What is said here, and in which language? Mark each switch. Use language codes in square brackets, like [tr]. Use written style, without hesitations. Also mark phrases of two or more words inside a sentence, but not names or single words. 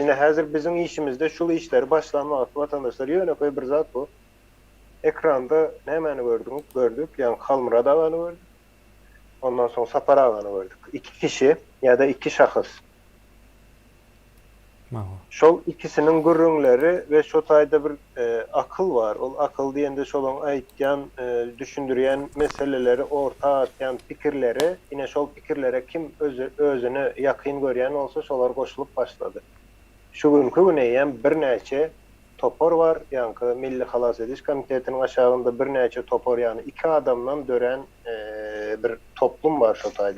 [tk] Ine häzir bizim işimizde şul işleri başlanmak vatandaşlar ýöne bir zat bu. Ekranda nämäni gördük, ýani Halmurad agany gördük. Ondan soň Sapar agany gördük. 2 kişi ya da 2 şahys. Şol ikisinin gürrüňleri ve şo taýda bir akıl var. Ol akıl diýende şolaň aýtýan, düşündürýän meseleleri orta atýan pikirleri, ine şol pikirlere kim özüni ýakyn görýän bolsa şolar goşulyp başlady. Şu günkü güneýem bir näçe topor var, ýani Milli Halas Ediş Komitetiniň aşagynda bir näçe topor, ýani 2 adamdan dören bir toplum var şo taýda.